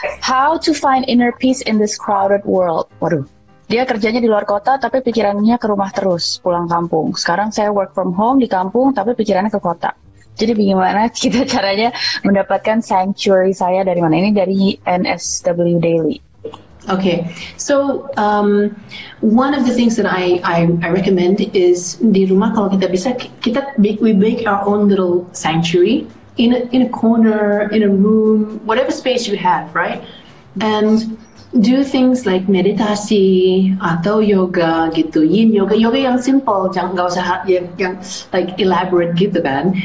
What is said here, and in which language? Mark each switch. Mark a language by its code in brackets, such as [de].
[en] How to find inner peace in this crowded world? [id] Waduh. Dia kerjanya di luar kota tapi pikirannya ke rumah terus, pulang kampung. Sekarang saya [en] work from home [id] di kampung tapi pikirannya ke kota. Jadi bagaimana kita caranya mendapatkan sanctuary saya dari mana? Ini dari NSW Daily. [en] Okay, so one of the things that I recommend is [id] di rumah kalau kita bisa [en] we make our own little sanctuary in a corner, in a room, whatever space you have, right? And do things like [id] meditasi atau yoga gitu, yin yoga yang simple, jangan nggak usah yang [en] like elaborate [id] gitu kan.